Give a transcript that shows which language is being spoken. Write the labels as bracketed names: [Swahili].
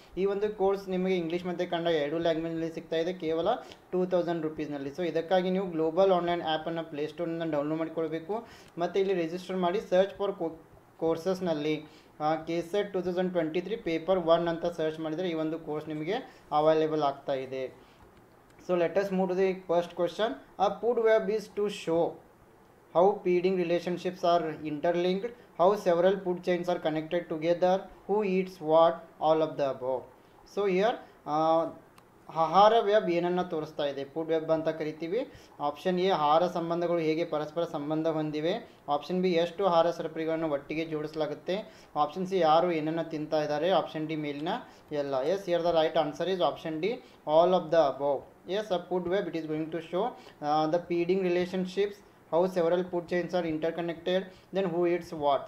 [Kannada] ಈ ಒಂದು ಕೋರ್ಸ್ ನಿಮಗೆ ಇಂಗ್ಲೀಷ್ ಮತ್ತು ಕನ್ನಡ ಎರಡೂ ಲ್ಯಾಂಗ್ವೇಜ್ನಲ್ಲಿ ಸಿಗ್ತಾ ಇದೆ, ಕೇವಲ 2000 ರೂಪೀಸ್ನಲ್ಲಿ. ಸೊ ಇದಕ್ಕಾಗಿ ನೀವು ಗ್ಲೋಬಲ್ ಆನ್ಲೈನ್ ಆ್ಯಪನ್ನು ಪ್ಲೇಸ್ಟೋರ್ನಿಂದ ಡೌನ್ಲೋಡ್ ಮಾಡಿಕೊಳ್ಬೇಕು ಮತ್ತು ಇಲ್ಲಿ ರಿಜಿಸ್ಟರ್ ಮಾಡಿ ಸರ್ಚ್ ಫಾರ್ ಕೋರ್ಸಸ್ನಲ್ಲಿ KSET 2023 ಪೇಪರ್ 1 ಅಂತ ಸರ್ಚ್ ಮಾಡಿದರೆ ಈ ಒಂದು ಕೋರ್ಸ್ ನಿಮಗೆ ಅವೈಲೇಬಲ್ ಆಗ್ತಾ ಇದೆ. [English] So let us move to the first question. A food web is to show how feeding relationships are interlinked, how several food chains are connected together, who eats what, all of the above. So here [Kannada] ಆಹಾರ web ಏನನ್ನು ತೋರಿಸ್ತಾ ಇದೆ, food web ಅಂತ ಕರಿತೀವಿ. Option A, ಆಹಾರ ಸಂಬಂಧಗಳು ಹೇಗೆ ಪರಸ್ಪರ ಸಂಬಂಧ ಹೊಂದಿವೆ. ಆಪ್ಷನ್ ಬಿ, ಎಷ್ಟು ಆಹಾರ ಸರಪಳಿಗಳನ್ನು ಒಟ್ಟಿಗೆ ಜೋಡಿಸಲಾಗುತ್ತೆ. ಆಪ್ಷನ್ ಸಿ, ಯಾರು ಏನನ್ನು ತಿಂತಾ ಇದ್ದಾರೆ. ಆಪ್ಷನ್ ಡಿ, ಮೇಲಿನ ಎಲ್ಲ. [English] Yes, here the right answer is option D, all of the above. Yes, a food web it is going to show the feeding relationships, how several food chains are interconnected, then who eats what.